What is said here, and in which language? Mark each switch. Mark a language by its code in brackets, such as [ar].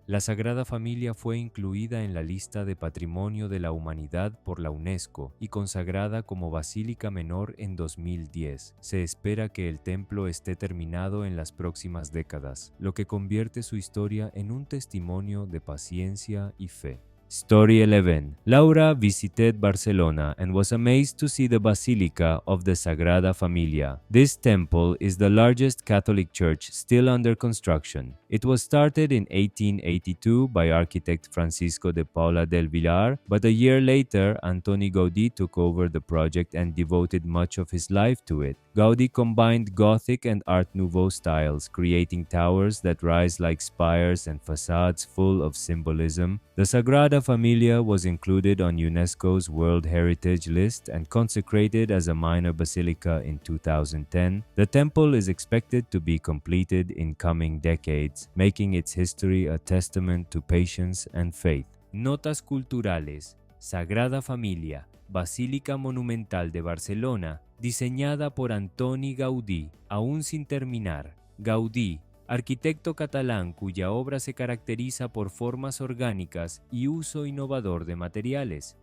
[es] La Sagrada Familia fue incluida en la lista de Patrimonio de la Humanidad por la UNESCO y consagrada como Basílica Menor en 2010. Se espera que el templo esté terminado en las próximas décadas, lo que convierte su historia en un testimonio de paciencia y fe. [en] Story 11. Laura visited Barcelona and was amazed to see the Basilica of the Sagrada Familia. This temple is the largest Catholic church still under construction. It was started in 1882 by architect Francisco de Paula del Villar, but a year later, Antoni Gaudí took over the project and devoted much of his life to it. Gaudí combined Gothic and Art Nouveau styles, creating towers that rise like spires and facades full of symbolism. The Sagrada Familia was included on UNESCO's World Heritage List and consecrated as a minor basilica in 2010. The temple is expected to be completed in coming decades, making its history a testament to patience and faith. [es] Notas culturales. Sagrada Familia, Basílica Monumental de Barcelona, diseñada por Antoni Gaudí, aún sin terminar. Gaudí, arquitecto catalán cuya obra se caracteriza por formas orgánicas y uso innovador de materiales.